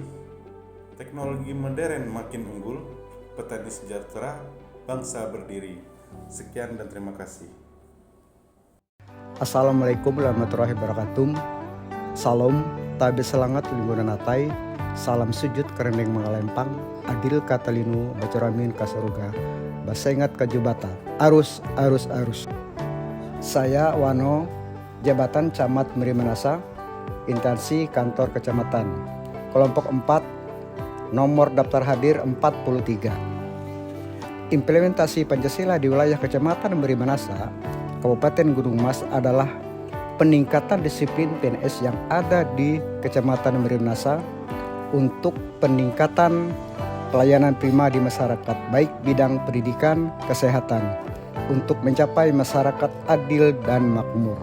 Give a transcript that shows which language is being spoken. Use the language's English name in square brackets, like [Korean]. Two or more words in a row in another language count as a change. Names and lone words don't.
[Indonesian] Teknologi modern makin unggul, petani sejahtera, bangsa berdiri. Sekian dan terima kasih. [Arabic] السلام عليكم ورحمة الله وبركاته. [Ngaju] Salam, tabe selangat lingkungan natai. Salam sujud kerendeng mengalempang. [Kendayan] Adil katalinu bacaramin kasaruga. Basengat kajubata. Arus. [Indonesian] Saya Wano, Jabatan Camat Merimanasa, Instansi Kantor Kecamatan. Kelompok 4, nomor daftar hadir 43. Implementasi Pancasila di wilayah Kecamatan Merimanasa, Kabupaten Gunung Mas adalah peningkatan disiplin PNS yang ada di Kecamatan Merimanasa untuk peningkatan pelayanan prima di masyarakat, baik bidang pendidikan, kesehatan, untuk mencapai masyarakat adil dan makmur.